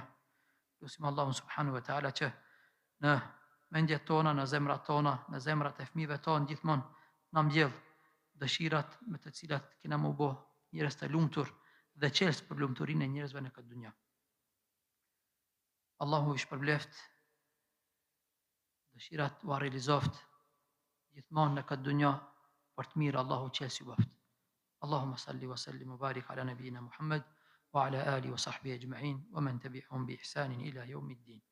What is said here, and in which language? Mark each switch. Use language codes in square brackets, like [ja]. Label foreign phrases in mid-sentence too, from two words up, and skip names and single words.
[sq] Lutim Allahun [ar] سبحانه وتعالى [sq] që në mendjet tona, në zemrat tona, në zemrat e fëmijëve tonë gjithmonë na mbjell dëshirat me të cilat kena më bë njerëz të lumtur dhe qels për lumturinë e njerëzve në këtë dunja. Allahu I shpërbleft dëshirat u realizoft gjithmonë në këtë dunja për të mirë. Allahu qels ju baft. [ar] اللهم صل وسلم وبارك على نبينا محمد وعلى آله وصحبه أجمعين ومن تبعهم بإحسان إلى يوم الدين.